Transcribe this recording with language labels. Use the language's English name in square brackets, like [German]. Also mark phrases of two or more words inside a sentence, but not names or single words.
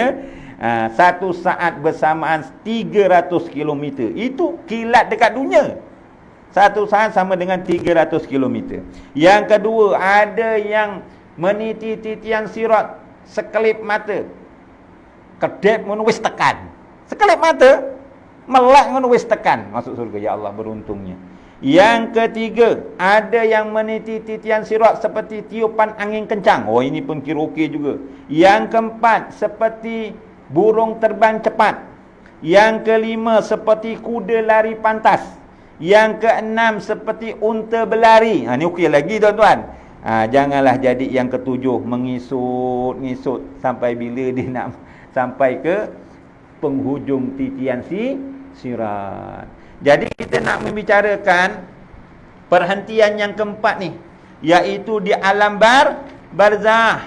[Malay] Satu saat bersamaan 300 km. Itu kilat dekat dunia. Satu saat sama dengan 300 km. Yang kedua, ada yang meniti titian sirat sekelip mata. Kedip menulis tekan. Sekelip mata [Javanese] melek ngono wis tekan [Malay] masuk surga. Ya Allah, beruntungnya. Yang ketiga, ada yang meniti titian sirat seperti tiupan angin kencang. Oh, ini pun kira okey juga. Yang keempat, seperti burung terbang cepat. Yang kelima, seperti kuda lari pantas. Yang keenam, seperti unta berlari. Ini okey lagi tuan-tuan. Janganlah jadi yang ketujuh, mengisut-ngisut sampai bila dia nak sampai ke penghujung titian sirat. Jadi kita nak membicarakan perhentian yang keempat ni, iaitu di alam barzah.